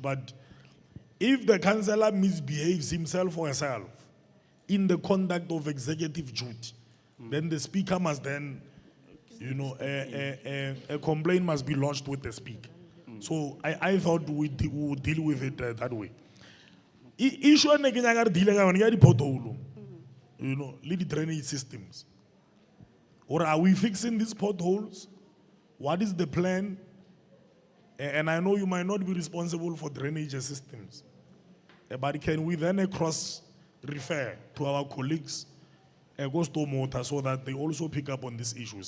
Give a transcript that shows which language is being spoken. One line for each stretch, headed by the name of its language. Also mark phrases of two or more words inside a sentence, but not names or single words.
English: But if the councillor misbehaves himself or herself in the conduct of executive duty, then the speaker must then, you know, a complaint must be lodged with the speaker. So I thought we would deal with it that way.
Northern Sotho: Issue ne ke nyaka re deal ka yone ya di pothole,
English: you know,
Northern Sotho: le di
English: drainage systems. Or are we fixing these potholes? What is the plan? And I know you might not be responsible for drainage systems, but can we then cross-refer to our colleagues Stormwater so that they also pick up on these issues?